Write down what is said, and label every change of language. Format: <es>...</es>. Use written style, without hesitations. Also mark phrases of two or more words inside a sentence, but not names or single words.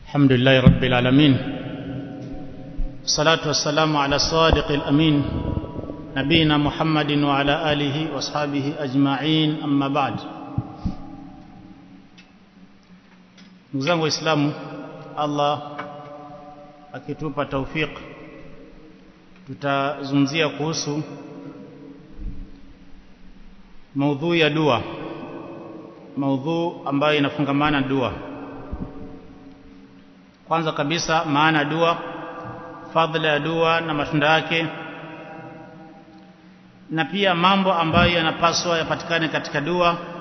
<ar>الحمد لله رب العالمين، والصلاة والسلام على الصادق الأمين نبينا محمد وعلى آله وأصحابه أجمعين، أما بعد.</ar> <sw>نزangu Waislamu, Allah akitupa tawfik, tutazungumzia kuhusu maudhui ya dua, maudhui ambayo inafungamana dua. Kwanza kabisa maana dua, fadhila ya dua na matunda yake, na pia mambo ambayo yanapaswa yapatikane katika dua,</sw>